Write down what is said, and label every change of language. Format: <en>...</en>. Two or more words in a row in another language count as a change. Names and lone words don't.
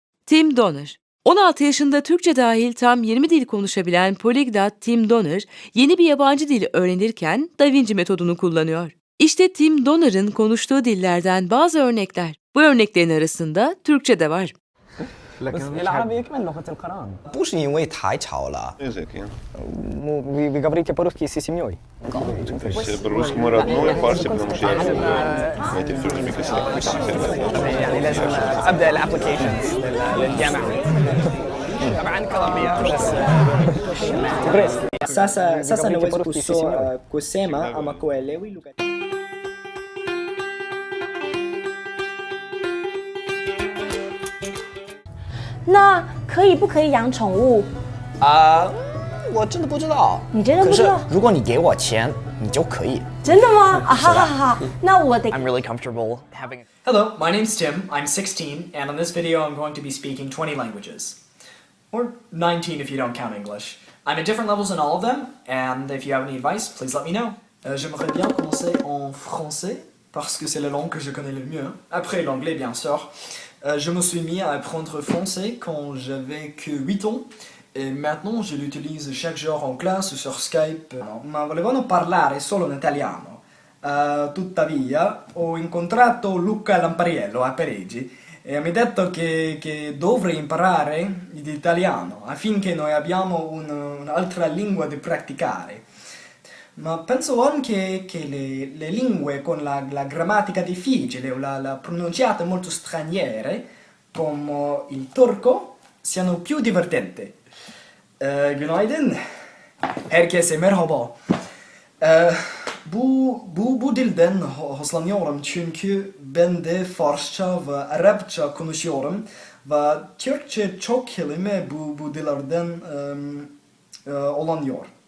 <tr>Tim Donner. 16 yaşında Türkçe dahil tam 20 dil konuşabilen polyglot Tim Donner, yeni bir yabancı dil öğrenirken Da Vinci metodunu kullanıyor. İşte Tim Donner'ın konuştuğu dillerden bazı örnekler. Bu örneklerin arasında Türkçe de var.</tr> <ar>بس العربي يكمل لغة القرآن.</ar> <zh>不是因为太吵了。</zh> <ru>Языки. Вы говорите по-русски с семьей? То есть по-русски мой родной, фарси, потому что я в этих тюркских языках.</ru> <ar>يعني لازم أبدأ الابلكيشنز للجامعة. طبعا كولومبيا بس</ar> <sw>Sasa naweza kusema ama kuelewi lugha.</sw> <zh>那可以不可以养宠物？我真的不知道。你真的不知道？可是如果你给我钱，你就可以。真的吗？啊，好好好，那我得。</zh> <en>I'm really comfortable having. Hello, my name's Tim, I'm 16, and on this video I'm going to be speaking 20 languages. Or 19 if you don't count English. I'm at different levels in all of them, and if you have any advice, please let me know.</en> <fr>J'aimerais bien commencer en français, parce que c'est la langue que je connais le mieux. Après l'anglais, bien sûr. Je me suis mis à apprendre français quand j'avais que 8 ans, e maintenant je l'utilise chaque jour en classe sur Skype.</fr> <it>Ma volevano parlare solo in italiano. Tuttavia ho incontrato Luca Lampariello a Parigi e mi ha detto che dovrei imparare l'italiano affinché noi abbiamo un'altra lingua da praticare. Ma penso anche che le lingue con la grammatica difficile o la pronunciata molto straniere, come il turco, siano più divertenti.</it> <tr>Günaydın. Herkese merhaba. Bu dilden hoşlanıyorum çünkü ben de Farsça ve Arapça konuşuyorum ve Türkçe çok kelime bu dillerden olanıyor.</tr>